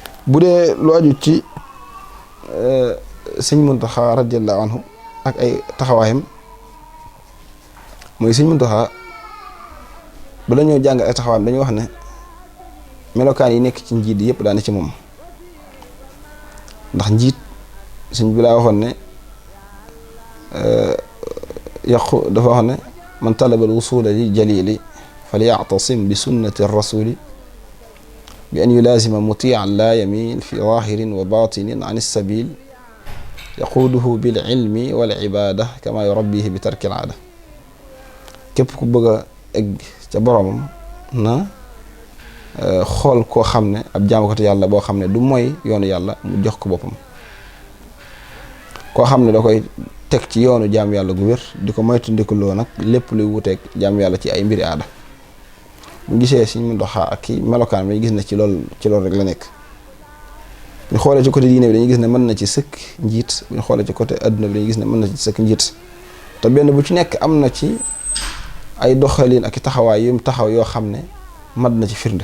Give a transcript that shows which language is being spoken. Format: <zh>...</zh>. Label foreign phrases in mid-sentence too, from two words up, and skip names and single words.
<wo>bu dee lu aju ci sëñ Muntaxa</wo> <ar>رضي الله عنه</ar> <wo>ak ay taxawaayam mooy sëñ Muntaxa ba la ñoo jàng ay taxawaayam dañuy wax ne melokaan yi nekk ci njiit yëpp daane ci moom ndax njiit sëñ bi laa waxoon ne dafa wax ne</wo> <ar>من طلب الوصول للجليل فليعتصم بسنة الرسول بأن يلازم مطيعا لا يميل في ظاهر وباطن عن السبيل يقوده بالعلم والعبادة كما يربيه بترك العادة</ar> <wo>képp ku bëgg a egg ca boromam na xool koo xam ne ab jaamukatu yàlla boo xam ne du mooy yoonu yàlla mu jox ko boppam koo xam ne da koy teg ci yoonu jaam yàlla gu wér di ko moytandikuloo nag lépp luy wuteeg jaam yàlla ci ay mbiri aada bu gisee Sëñ Muntaxa ak ki melokaan bi gis na ci loolu rek la nekk bu ñu xoolee ci côté diine bi dañuy gis ne mën na ci sëkk njiit bu ñu xoolee ci côté adduna bi dañuy gis ne mën na ci sëkk njiit te benn bu ci nekk am na ci ay doxalin ak taxawaay yu mu taxaw yoo xam ne mat na ci firnde.</wo>